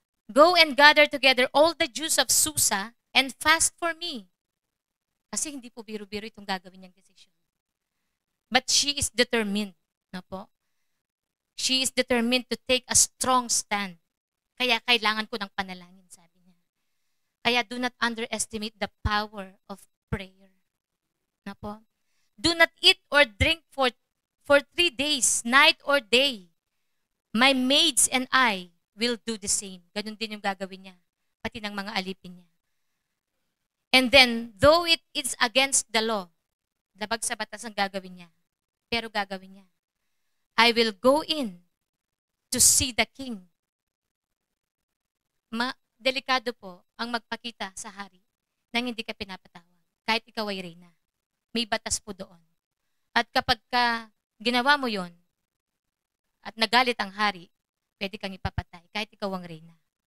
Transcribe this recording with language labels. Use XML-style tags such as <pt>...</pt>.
<en>Go and gather together all the Jews of Susa and fast for me.</en> <tl>Kasi hindi po biro-biro itong gagawin niyang decision.</tl> <en>But she is determined.</en> <tl>No po?</tl> <en>She is determined to take a strong stand.</en> <tl>Kaya kailangan ko ng panalangin, sabi niya.</tl> <en>Kaya do not underestimate the power of prayer. No po? Do not eat or drink for 3 days, night or day. My maids and I will do the same.</en> <tl>Ganun din yung gagawin niya, pati ng mga alipin niya.</tl> <en>And then, though it is against the law,</en> <tl>labag sa batas ang gagawin niya, pero gagawin niya.</tl> <en>I will go in to see the king.</en> <tl>Delikado po ang magpakita sa hari nang hindi ka pinapatawag. Kahit ikaw ay reyna. May batas po doon. At kapag ginawa mo yon at nagalit ang hari, pwede kang ipapatay kahit ikaw ang reyna.</tl>